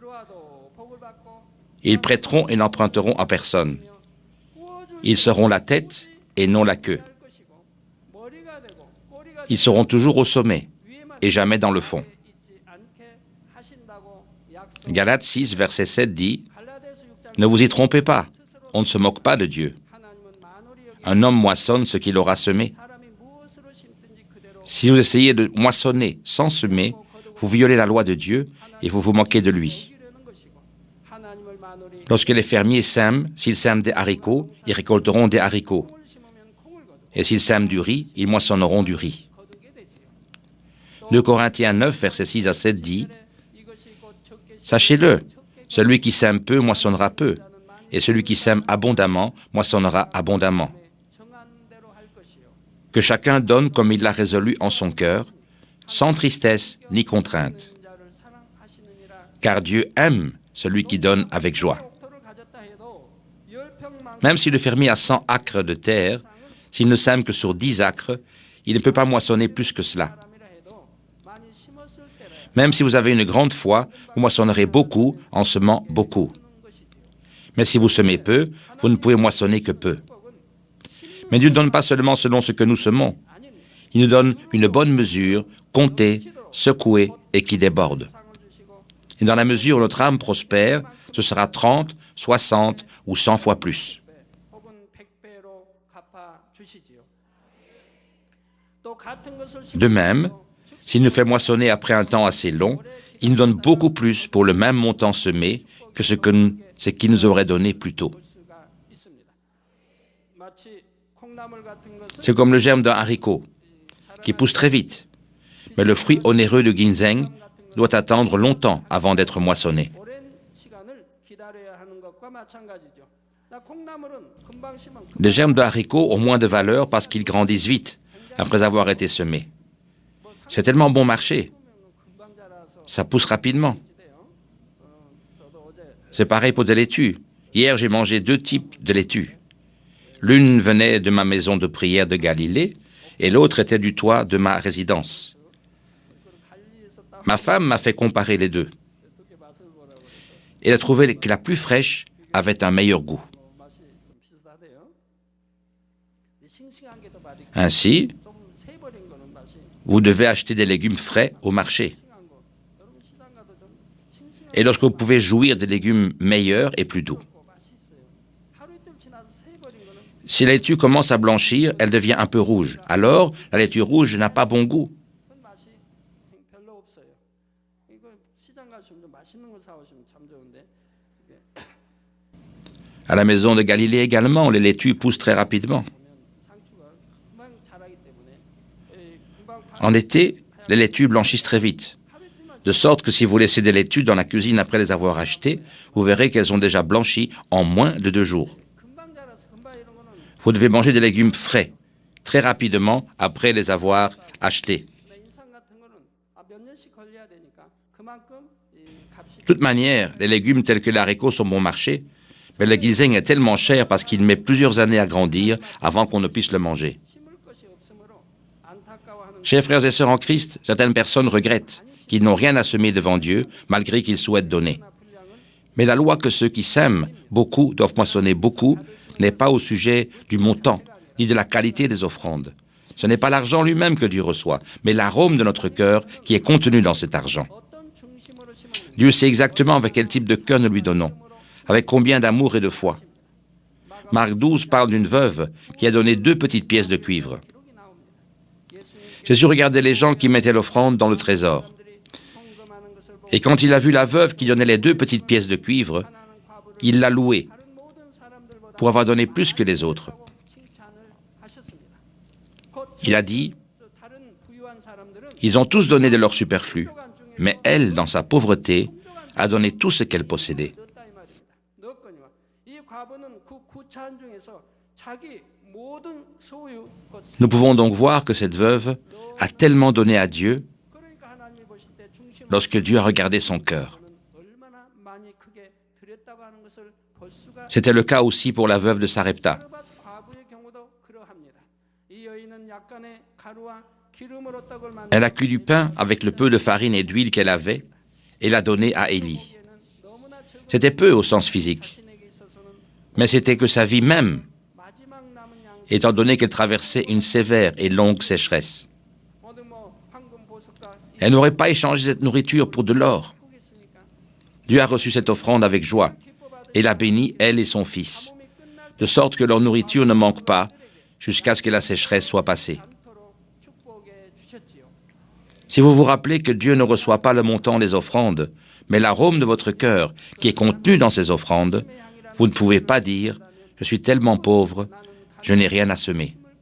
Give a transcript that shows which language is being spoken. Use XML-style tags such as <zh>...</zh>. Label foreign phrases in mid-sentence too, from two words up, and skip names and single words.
<fr>Ils prêteront et n'emprunteront à personne. Ils seront la tête et non la queue. Ils seront toujours au sommet et jamais dans le fond. Galates 6, verset 7 dit</fr> <ko>갈라디아서 6장 «</ko> <fr>Ne vous y trompez pas, on ne se moque pas de Dieu.</fr> <ko>하나님은 만월이 여기</ko> <fr>Un homme moissonne ce qu'il aura semé.</fr> <ko>사람이 무엇으로 심든지 그대로</ko> <fr>Si vous essayez de moissonner sans semer, vous violez la loi de Dieu et vous vous moquez de lui.</fr> <ko>이기려는 것이고 하나님을 만월이</ko> <fr>Lorsque les fermiers sèment, s'ils sèment des haricots, ils récolteront des haricots.</fr> <ko>콩을 심으면 콩을</ko> <fr>Et s'ils sèment du riz, ils moissonneront du riz.</fr> <ko>거두게 되지요.</ko> <fr>2 Corinthiens 9, versets 6 à 7 dit</fr> <ko>이것이 곧 적게</ko> <fr>Sachez-le, celui qui sème peu moissonnera peu, et celui qui sème abondamment moissonnera abondamment.</fr> <ko>정한 대로 할 것이요.</ko> <fr>Que chacun donne comme il l'a résolu en son cœur, sans tristesse ni contrainte.</fr> <ko>자를 사랑하시느니라.</ko> <fr>Car Dieu aime celui qui donne avec joie.</fr> <ko>옥토를 가졌다 해도 10평만</ko> <fr>Même si le fermier a 100 acres de terre, s'il ne sème que sur 10 acres, il ne peut pas moissonner plus que cela.</fr> <ko>사람이라 해도 많이 심었을 때라</ko> <fr>Même si vous avez une grande foi, vous moissonnerez beaucoup en semant beaucoup. Mais si vous semez peu, vous ne pouvez moissonner que peu. Mais Dieu ne donne pas seulement selon ce que nous semons. Il nous donne une bonne mesure, comptée, secouée et qui déborde. Et dans la mesure où notre âme prospère, ce sera 30, 60 ou 100 fois plus.</fr> <ko>혹은 100배로 갚아 주시지요. 또 같은 것을</ko> <fr>De même, s'il nous fait moissonner après un temps assez long, il nous donne beaucoup plus pour le même montant semé que ce qu'il nous aurait donné plus tôt.</fr> <ko>볼 수가 있습니다. 마치 콩나물 같은 것은</ko> <fr>C'est comme le germe d'un haricot, qui pousse très vite. Mais le fruit onéreux de ginseng doit attendre longtemps avant d'être moissonné.</fr> <ko>오랜 시간을 기다려야 하는 것과 마찬가지죠. 나 콩나물은 금방 심으면</ko> <fr>Les germes de haricots ont moins de valeur parce qu'ils grandissent vite après avoir été semés. C'est tellement bon marché,</fr> <ko>금방 자라서</ko> <fr>ça pousse rapidement.</fr> <ko>돼요. 저도 어제</ko> <fr>C'est pareil pour des laitues. Hier, j'ai mangé 2 types de laitues. L'une venait de ma maison de prière de Galilée et l'autre était du toit de ma résidence. Ma femme m'a fait comparer les deux.</fr> <ko>두개 맛을 보라고 해서</ko> <fr>Elle a trouvé que la plus fraîche avait un meilleur goût.</fr> <ko>맛이 좀 비슷하대요. 싱싱한 게 더 맛있고</ko> <fr>Ainsi,</fr> <ko>좀 새버린 거는 맛이</ko> <fr>vous devez acheter des légumes frais au marché.</fr> <ko>싱한 거. 여러분 시장 가도 좀 싱싱한</ko> <fr>Et lorsque vous pouvez jouir des légumes meilleurs et plus doux.</fr> <ko>거 맛이 있어요. 하루 이틀 지나서 새버린 거는</ko> <fr>Si la laitue commence à blanchir, elle devient un peu rouge. Alors, la laitue rouge n'a pas bon goût.</fr> <ko>그 맛이 별로 없어요. 이거 시장 가시면 좀 맛있는 거 사오시면 참 좋은데 이게</ko> <fr>À la maison de Galilée également, les laitues poussent très rapidement.</fr> <ko>상추가 금방 자라기 때문에 금방</ko> <fr>En été, les laitues blanchissent très vite. De sorte que si vous laissez des laitues dans la cuisine après les avoir achetées, vous verrez qu'elles ont déjà blanchi en moins de 2 jours.</fr> <ko>금방 자라서 금방 이런 거는</ko> <fr>Vous devez manger des légumes frais, très rapidement après les avoir achetés.</fr> <ko>내 인상 같은 거는 몇 년씩 걸려야 되니까 그만큼 이 값이</ko> <fr>De toute manière, les légumes tels que l'haricot sont bon marché, mais le ginseng est tellement cher parce qu'il met plusieurs années à grandir avant qu'on ne puisse le manger.</fr> <ko>심을 것이 없으므로 안타까워하는</ko> <fr>Chers frères et sœurs en Christ, certaines personnes regrettent qu'ils n'ont rien à semer devant Dieu malgré qu'ils souhaitent donner. Mais la loi que ceux qui sèment beaucoup doivent moissonner beaucoup n'est pas au sujet du montant ni de la qualité des offrandes. Ce n'est pas l'argent lui-même que Dieu reçoit, mais l'arôme de notre cœur qui est contenu dans cet argent.</fr> <ko>어떤 중심으로 심었는지</ko> <fr>Dieu sait exactement avec quel type de cœur nous lui donnons, avec combien d'amour et de foi. Marc 12 parle d'une veuve qui a donné 2 petites pièces de cuivre.</fr> <ko>기록이 나옵니다.</ko> <fr>Jésus regardait les gens qui mettaient l'offrande dans le trésor.</fr> <ko>사람들이 헌금하는 것을 보고</ko> <fr>Et quand il a vu la veuve qui donnait les 2 petites pièces de cuivre,</fr> <ko>하나는 과부를</ko> <fr>il l'a louée</fr> <ko>다른 모든 사람들보다</ko> <fr>pour avoir donné plus que les autres.</fr> <ko>하고 칭찬을 하셨습니다. 곧</ko> <fr>Il a dit,</fr> <ko>다른 부유한 사람들은</ko> <fr>ils ont tous donné de leur superflu, mais elle, dans sa pauvreté, a donné tout ce qu'elle possédait.</fr> <ko>넣었다 이 말입니다. 넣었거니와 이 과부는 그 구차한 중에서 자기 모든 소유 것</ko> <fr>Nous pouvons donc voir que cette veuve a tellement donné à Dieu</fr> <ko>그러니까 하나님이 보실 때 중심을</ko> <fr>lorsque Dieu a regardé son cœur.</fr> <ko>얼마나 많이 크게 드렸다고 하는 것을 볼 수가</ko> <fr>C'était le cas aussi pour la veuve de Sarepta.</fr> <ko>사르밧 과부의 경우도 그러합니다. 이 여인은 약간의 가루와 기름으로 떡을 만들어</ko> <fr>Elle a cuit du pain avec le peu de farine et d'huile qu'elle avait et l'a donné à Élie.</fr> <ko>너무나 적은</ko> <fr>C'était peu au sens physique,</fr> <ko>자신에게 있어서는</ko> <fr>mais c'était que sa vie même,</fr> <ko>마지막 남은 양</ko> <fr>étant donné qu'elle traversait une sévère et longue sécheresse.</fr> <ko>모두 뭐 황금 보석과</ko> <fr>Elle n'aurait pas échangé cette nourriture pour de l'or.</fr> <ko>보겠습니까?</ko> <fr>Dieu a reçu cette offrande avec joie et l'a bénie, elle et son fils, de sorte que leur nourriture ne manque pas jusqu'à ce que la sécheresse soit passée. Si vous vous rappelez que Dieu ne reçoit pas le montant des offrandes, mais l'arôme de votre cœur qui est contenu dans ces offrandes, vous ne pouvez pas dire « Je suis tellement pauvre, je n'ai rien à semer ».</fr>